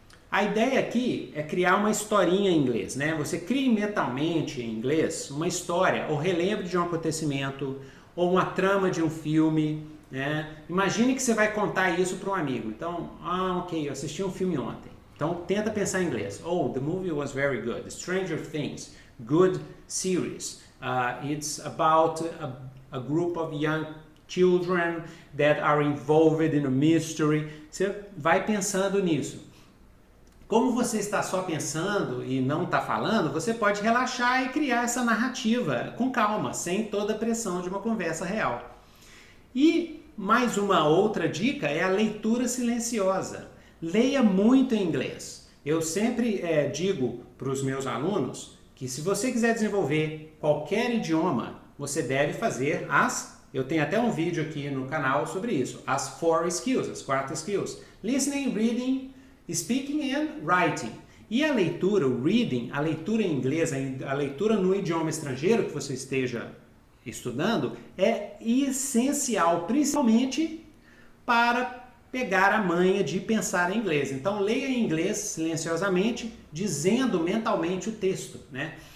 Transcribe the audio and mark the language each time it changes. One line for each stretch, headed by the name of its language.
Portuguese: A ideia aqui é criar uma historinha em inglês, né? Você crie mentalmente em inglês uma história, ou relembre de um acontecimento, ou uma trama de um filme, né? Imagine que você vai contar isso para um amigo. Então, ok, eu assisti um filme ontem. Então, tenta pensar em inglês.
English: Oh, the movie was very good. Stranger Things, good series. It's about a group of young children that are involved in a mystery.
Portuguese: Você vai pensando nisso. Como você está só pensando e não está falando, você pode relaxar e criar essa narrativa com calma, sem toda a pressão de uma conversa real. E mais uma outra dica é a leitura silenciosa. Leia muito em inglês. Eu sempre digo para os meus alunos que se você quiser desenvolver qualquer idioma, você deve fazer eu tenho até um vídeo aqui no canal sobre isso, as 4 skills, as 4 skills.
English: Listening, reading, speaking and writing.
Portuguese: E a leitura, o reading, a leitura em inglês, a leitura no idioma estrangeiro que você esteja estudando, é essencial, principalmente para pegar a manha de pensar em inglês. Então, leia em inglês silenciosamente, dizendo mentalmente o texto, né?